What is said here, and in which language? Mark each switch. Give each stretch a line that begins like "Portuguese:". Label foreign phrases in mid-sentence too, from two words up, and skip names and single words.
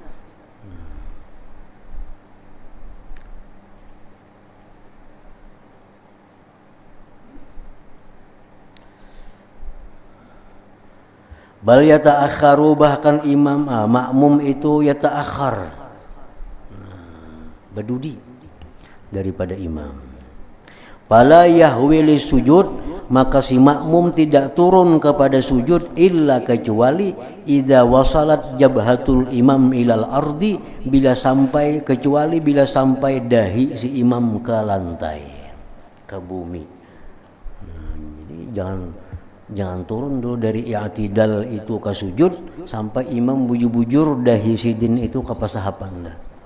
Arabic: بل يتأخر,
Banjar: bahkan imam makmum itu yata'akhar, berdudi daripada imam.
Arabic: فلا يهوي لسجود,
Banjar: maka si makmum tidak turun kepada sujud, illa, kecuali
Arabic: إذا وصلت جبهة الإمام إلى الأرض,
Banjar: kecuali bila sampai dahi si imam ke lantai, ke bumi. Jadi jangan turun dulu dari i'tidal itu ke sujud sampai imam bujur-bujur dahi sidin itu ke pasahapan dah.